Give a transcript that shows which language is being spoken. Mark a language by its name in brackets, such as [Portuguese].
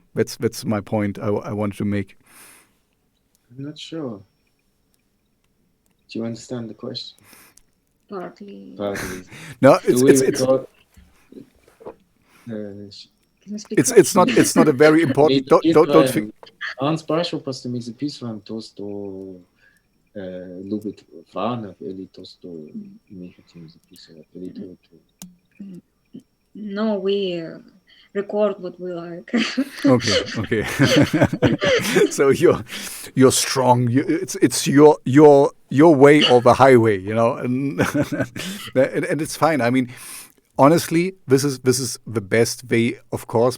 [English] That's my point I wanted to make. I'm not sure. Do you understand the question? Partly. No, Do we record? It's not a very important. Don't think. [Russian] Он спрашивал просто, мы записываем то, что любит фанов, или то, что мы хотим записывать, или то. [English] No, we record what we like. Okay. So you're strong. It's your way or the highway, and and it's fine. I mean, honestly, this is the best way, of course.